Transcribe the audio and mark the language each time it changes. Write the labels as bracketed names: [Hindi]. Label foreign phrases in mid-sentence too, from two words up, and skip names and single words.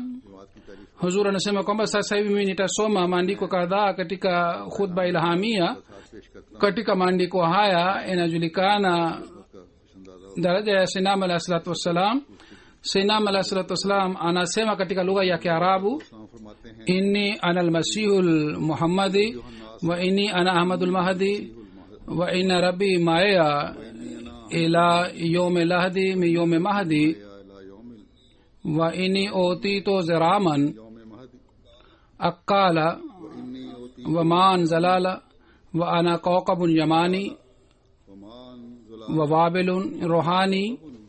[Swahili] Huzur anasema kwamba sasa hivi mimi nitasoma maandiko kadhaa katika khutba ilhamia. Katika maandiko haya inajulikana daraja ya Sinam [Arabic] عليه الصلاة والسلام. [Swahili] Sinam [Arabic] عليه الصلاة والسلام [Swahili] anasema katika lugha ya Kiarabu, [Arabic] إني أنا المسيح المحمدي وإني أنا أحمد المهدي وإن ربي معي إلى يوم لحدي من يوم مهدي وإني أعطيت ضراما أكالا وماء زلالا وأنا كوكب يماني ووابل روحاني